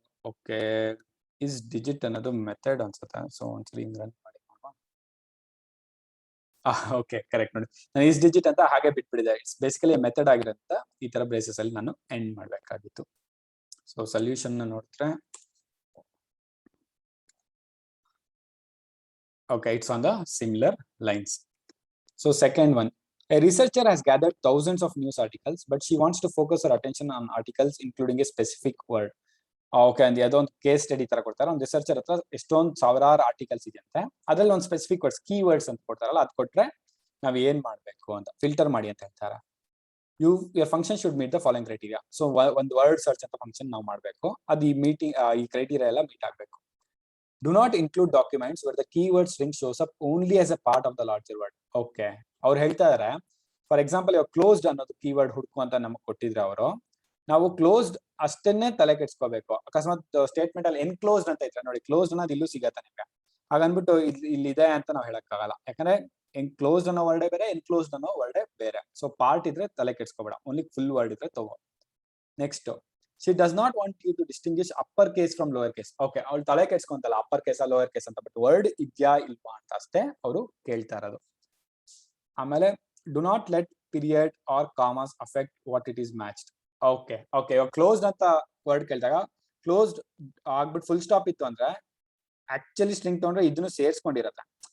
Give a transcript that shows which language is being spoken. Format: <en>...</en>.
<kn>Okay, is digit ಅನ್ನೋದು method ಅನ್ಸುತ್ತೆ. So ಒಂದ್ಸಲಿ ರನ್ ಮಾಡಿ ನೋಡುವ. ಓಕೆ, ಕರೆಕ್ಟ್ ನೋಡಿ, ನಾನು ಇಸ್ ಡಿಜಿಟ್ ಅಂತ ಹಾಗೆ ಬಿಟ್ಬಿಡಿದೆ.</kn> <en>it's basically</en> <kn>ಮೆಥಡ್ ಆಗಿರೋದ್ರಿಂದ ಈ ತರ ಬೇಸಿಸ್ ಅಲ್ಲಿ ನಾನು ಎಂಡ್ ಮಾಡ್ಬೇಕಾಗಿತ್ತು. ಸೊ ಸೊಲ್ಯೂಷನ್ ನೋಡಿದ್ರೆ</kn> <en>okay, it's on the similar lines. So second one, a researcher has gathered thousands of news articles, but she wants to focus her attention on articles including a specific word.</en> <kn>Okay, and ಅದೊಂದು case study ತರ ಕೊಡ್ತಾರೆ. ಒಂದು researcher ಹತ್ರ ಎಷ್ಟೊಂದು ಸಾವಿರಾರು articles ಇದೆ ಅಂತೆ, ಅದ್ರಲ್ಲಿ ಒಂದು ಸ್ಪೆಸಿಫಿಕ್ ವರ್ಡ್ಸ್, ಕೀ ವರ್ಡ್ಸ್ ಅಂತ ಕೊಡ್ತಾರಲ್ಲ, ಅದು ಕೊಟ್ರೆ ನಾವ್ ಏನ್ ಮಾಡ್ಬೇಕು ಅಂತ ಫಿಲ್ಟರ್ ಮಾಡಿ ಅಂತ ಹೇಳ್ತಾರೆ.</kn> <en>your function should meet the following criteria.</en> <kn>So ಒಂದು ವರ್ಡ್ ಸರ್ಚ್ ಅಂತ ಫಂಕ್ಷನ್ ನಾವು ಮಾಡ್ಬೇಕು, ಅದು ಈ ಕ್ರೈಟೀರಿಯಾ ಎಲ್ಲ ಮೀಟ್ ಆಗ್ಬೇಕು.</kn> <en>Do not include documents where the keyword string shows up only as a part of the larger word.</en> <kn>Okay, ಅವ್ರು ಹೇಳ್ತಾ ಇದಾರೆ ಫಾರ್ ಎಕ್ಸಾಂಪಲ್ ಇವಾಗ ಕ್ಲೋಸ್ಡ್ ಅನ್ನೋದು ಕೀವರ್ಡ್ ಹುಡುಕು ಅಂತ ನಮಗೆ ಕೊಟ್ಟಿದ್ರೆ ಅವರು, ನಾವು ಕ್ಲೋಸ್ಡ್ ಅಷ್ಟನ್ನೇ ತಲೆ ಕೆಡ್ಸ್ಕೋಬೇಕು. ಅಕಸ್ಮಾತ್ ಸ್ಟೇಟ್ಮೆಂಟ್ ಅಲ್ಲಿ ಎನ್ಕ್ಲೋಸ್ಡ್ ಅಂತ ಇದ್ರೆ ನೋಡಿ, ಕ್ಲೋಸ್ಡ್ ಅನ್ನೋದು ಇಲ್ಲೂ ಸಿಗತ್ತೆ ನಿಮ್ಗೆ, ಹಾಗನ್ಬಿಟ್ಟು ಇಲ್ಲಿದೆ ಅಂತ ನಾವು ಹೇಳಕ್ಕಾಗಲ್ಲ. ಯಾಕಂದ್ರೆ ಕ್ಲೋಸ್ಡ್ ಅನ್ನೋ ವರ್ಡೇ ಬೇರೆ, ಎನ್ಕ್ಲೋಸ್ಡ್ ಅನ್ನೋ ವರ್ಡೇ ಬೇರೆ. ಸೊ ಪಾರ್ಟ್ ಇದ್ರೆ ತಲೆ ಕೆಡ್ಸ್ಕೋಬೇಡ, ಓನ್ಲಿ ಫುಲ್ ವರ್ಡ್ ಇದ್ರೆ ತಗೋ.</kn> <en>Next, she does not want you to distinguish upper case from lower case.</en> <kn>Okay, ಅವಳು ತಲೆ ಕೆಡ್ಸ್ಕೊಂತಲ್ಲ ಅಪ್ಪರ್ ಕೇಸ್ ಲೋವರ್ ಕೇಸ್ ಅಂತ, ಬಟ್ ವರ್ಡ್ ಇದ್ಯಾ ಇಲ್ವಾ ಅಂತ ಅಷ್ಟೇ ಅವರು ಕೇಳ್ತಾ ಇರೋದು. ಆಮೇಲೆ</kn> <en>Do not let period or commerce affect what it is matched.</en> <kn>Okay okay, ಇವಾಗ ಕ್ಲೋಸ್ಡ್ ಅಂತ ವರ್ಡ್ ಕೇಳಿದಾಗ ಕ್ಲೋಸ್ಡ್ ಆಗ್ಬಿಟ್ಟು ಫುಲ್ ಸ್ಟಾಪ್ ಇತ್ತು ಅಂದ್ರೆ ಆಕ್ಚುಲಿ ಸ್ಟ್ರಿಂಗ್ ತಗೊಂಡ್ರೆ ಇದನ್ನು ಸೇರ್ಸ್ಕೊಂಡಿರತ್ತೆ.</kn>